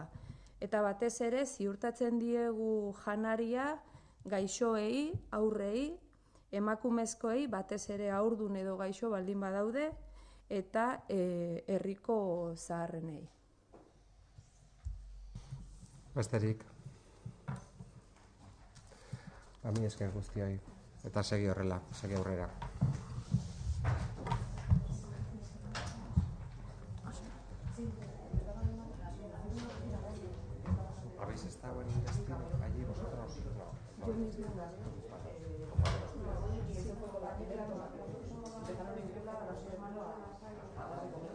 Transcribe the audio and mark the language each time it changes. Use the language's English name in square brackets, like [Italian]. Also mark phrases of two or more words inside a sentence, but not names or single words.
[Basque] Eta batez ere ziurtatzen diegu janaria gaixoei, aurrei, emakumezkoei, batez ere haurdun edo gaixo baldin badaude, eta herriko zaharrenei. Besterik. Mi esker guztioi. Eta segi horrela, segi aurrera. [Spanish] ¿Habéis estado en el destino allí vosotros? No. Yo misma. Empezaron a